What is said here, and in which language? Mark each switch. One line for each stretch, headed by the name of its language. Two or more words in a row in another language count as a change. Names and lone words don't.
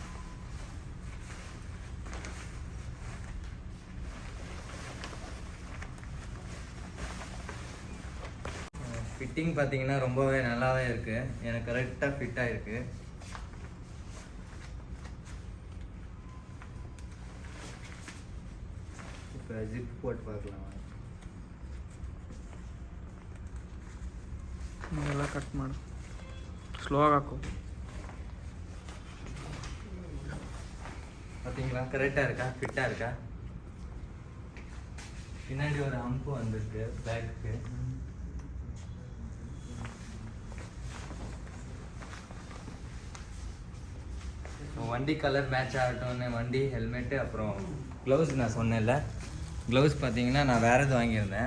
Tamil: ஃபிட்டிங் பார்த்தீங்கன்னா ரொம்பவே நல்லாவே இருக்குது, எனக்கு கரெக்டாக ஃபிட் ஆகிருக்கு. இப்போ ஜிப் போட்டு பார்க்கலாம்.
Kannada: ಎಲ್ಲ ಕಟ್ ಮಾಡು, ಸ್ಲೋ ಆಗಿ ಹಾಕು.
Tamil: பார்த்தீங்களா கரெக்டாக இருக்கா, ஃபிட்டாக இருக்கா? பின்னாடி ஒரு அம்பு வந்துருக்கு பேக்குக்கு. வண்டி கலர் மேட்ச் ஆகட்டும்னு வண்டி ஹெல்மெட்டு அப்புறம் க்ளவுஸ் நான் சொன்னேன்ல, க்ளவுஸ் பார்த்தீங்கன்னா நான் வேறு எது வாங்கியிருந்தேன்.